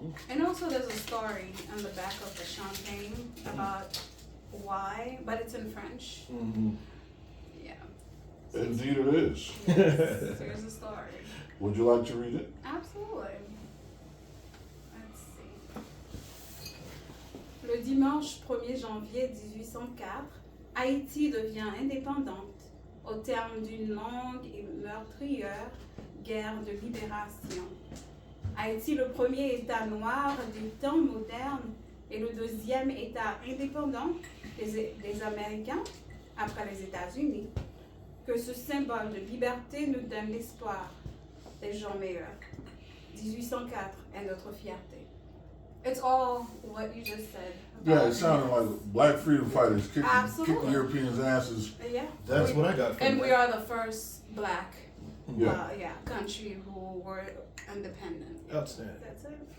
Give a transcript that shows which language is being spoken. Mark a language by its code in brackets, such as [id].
[en] And also there's a story on the back of the champagne about why, but it's in French. Yeah. Indeed it is. Yes, there's a story. Would you like to read it? Absolutely. Let's see. [fr] Le dimanche 1er janvier 1804, Haïti devient indépendante au terme d'une longue et meurtrière guerre de libération. Haïti, le premier État noir du temps moderne et le deuxième État indépendant des Américains, après les États-Unis, que ce symbole de liberté nous donne l'espoir des gens meilleurs. 1804 est notre fierté. [en] It's all what you just said. Yeah, it sounded like black freedom fighters kicking Absolutely. Europeans' asses. Yeah. That's what I got from And that. we are the first black Yeah. country who were independent. Outstanding. That's it.